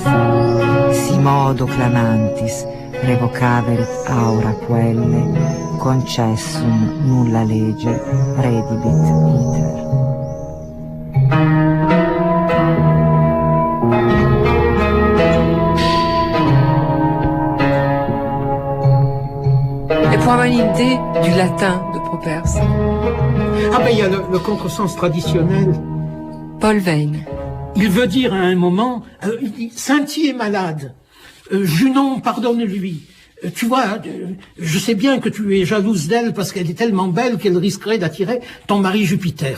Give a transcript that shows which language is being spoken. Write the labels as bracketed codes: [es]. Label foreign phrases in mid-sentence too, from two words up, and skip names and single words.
[la] Si modo clamantis revocaverit aura puelle, concessum nulla lege redibit iter. [fr] Et pour avoir une idée du latin de Properce. Ah ben il y a le contresens traditionnel. Paul Veyne. Il veut dire à un moment, il dit, Sainty est malade, Junon pardonne-lui. Tu vois, je sais bien que tu es jalouse d'elle parce qu'elle est tellement belle qu'elle risquerait d'attirer ton mari Jupiter.